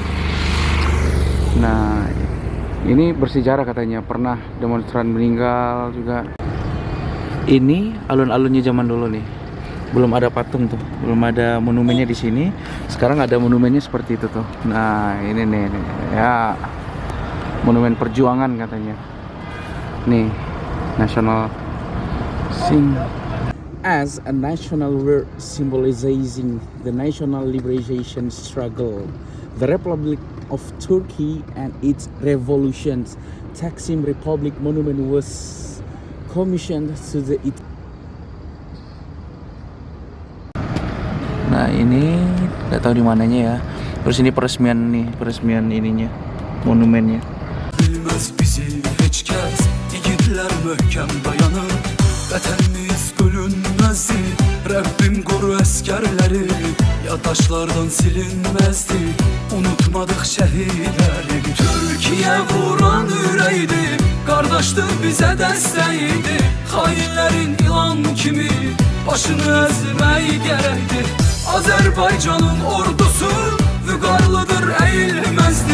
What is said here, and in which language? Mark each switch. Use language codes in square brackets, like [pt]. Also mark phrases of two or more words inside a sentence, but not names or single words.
[id] Nah ini bersejarah katanya, pernah demonstran meninggal juga. Ini alun-alunnya zaman dulu nih. Belum ada patung tuh, belum ada monumennya di sini. Sekarang ada monumennya seperti itu tuh. Nah, ini nih. Ya. Monumen perjuangan katanya. Nih, [en] national as a national word symbolizing the national liberation struggle, the Republic of Turkey and its revolutions. Taksim Republic Monument was commissioned to the [id] Nah ini nggak tahu di mananya ya. Terus ini peresmian ininya, monumennya. [tr] Bilmez bizi hiç kez, yiğitler möhkem dayanır. Vatanımız bölünmezdi, Rabbim koru askerleri. Ya taşlardan silinmezdi, unutmadık şehitleri. Türkiye vuran yüreğiydi, kardeşti bize desteğiydi. Hainlerin ilan kimi başını ezmeyi gerekti. Azerbaycan'ın ordusu vügarlıdır, eğilmezdi.